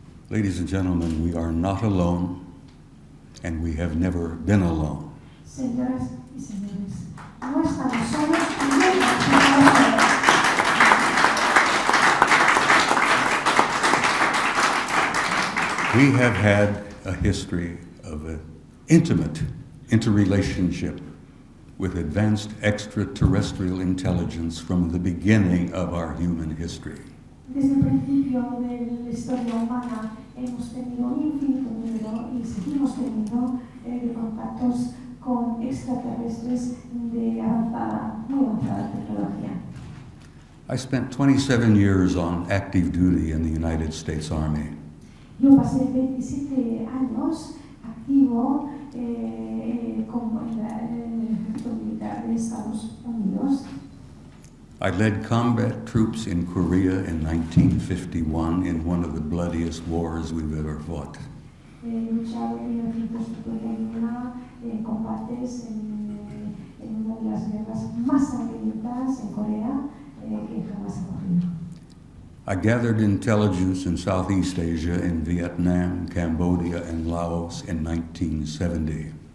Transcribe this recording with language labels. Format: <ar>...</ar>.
<en>Ladies and gentlemen, we are not alone, and we have never been alone.</en> <es>Señoras y señores, no estamos solos y nunca estamos solos.</es> <en>We have had a history of an intimate interrelationship with advanced extraterrestrial intelligence from the beginning of our human history.</en> <es>Desde el principio de la historia humana hemos tenido un infinito número y seguimos teniendo contactos con extraterrestres de avanzada, muy avanzada tecnología.</es> <en>I spent 27 years on active duty in the United States Army.</en> <es>Yo pasé 27 años activo como en el ejército militar de Estados Unidos.</es> <en>I led combat troops in Korea in 1951 in one of the bloodiest wars we've ever fought.</en> <es>Luchado en 1951 en combates en una de las guerras más sangrientas en Corea que jamás ha ocurrido.</es> <en>I gathered intelligence in Southeast Asia in Vietnam, Cambodia, and Laos in 1970.</en>